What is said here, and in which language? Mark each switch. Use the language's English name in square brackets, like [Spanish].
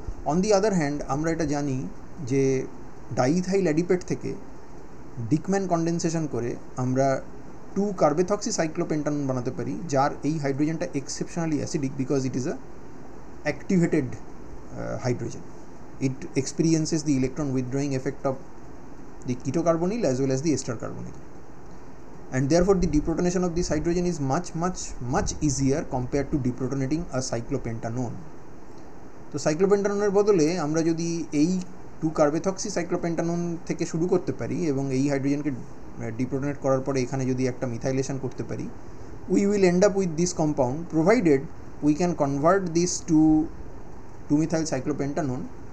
[Bangla] On the other hand আমরা এটা জানি যে ডাইইথাইল অ্যাডিপেট থেকে ডিকম্যান কন্ডেনসেশন করে আমরা 2 কার্বেথক্সি সাইক্লোপেন্টানন বানাতে পারি, যার এই হাইড্রোজেনটা exceptionally acidic [English] Because it is a activated hydrogen. It experiences the electron withdrawing effect of the ketocarbonyl as well as the ester carbonyl, and therefore the deprotonation of this hydrogen is much easier compared to deprotonating a cyclopentanone. [Bangla] তো সাইক্লোপেন্টাননের বদলে আমরা যদি এই 2 কার্বেথক্সি সাইক্লোপেন্টানন থেকে শুরু করতে পারি এবং এই হাইড্রোজেনকে ডিপ্রোটোনেট করার পরে এখানে যদি একটা মিথাইলেশন করতে পারি, [English] we will end up with this compound provided we can convert this to 2-methyl cyclopentanone.